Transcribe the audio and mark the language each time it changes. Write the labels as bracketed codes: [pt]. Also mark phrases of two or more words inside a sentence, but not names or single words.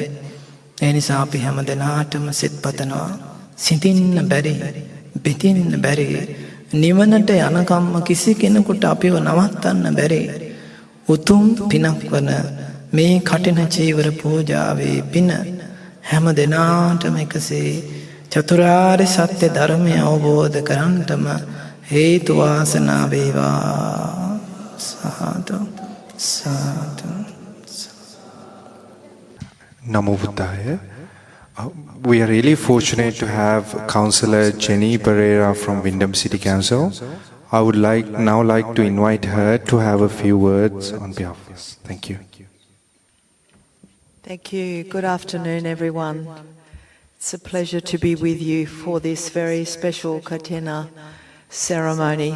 [si] ඒ නිසා අපි හැම දිනාටම සිත පතනවා සිතින්න බැරි, බෙදින්න බැරි, නිවනට යනකම්ම කිසි කෙනෙකුට අපිව නවත්තන්න බැරි උතුම් පිනක් වන මේ කටින චීවර පූජාවේ පින හැම දිනාටම එකසේ චතුරාර්ය සත්‍ය ධර්මය අවබෝධ කරගන්නටම හේතු වාසනා වේවා. සාදු සාදු. [pi] Namo Buddhaya. [en] We are really fortunate to have Councillor Jenny Pereira from Windham City Council. I would now like to invite her to have a few words on behalf of us. Thank you. Thank you. Good afternoon, everyone. It's a pleasure to be with you for this very special Katina ceremony.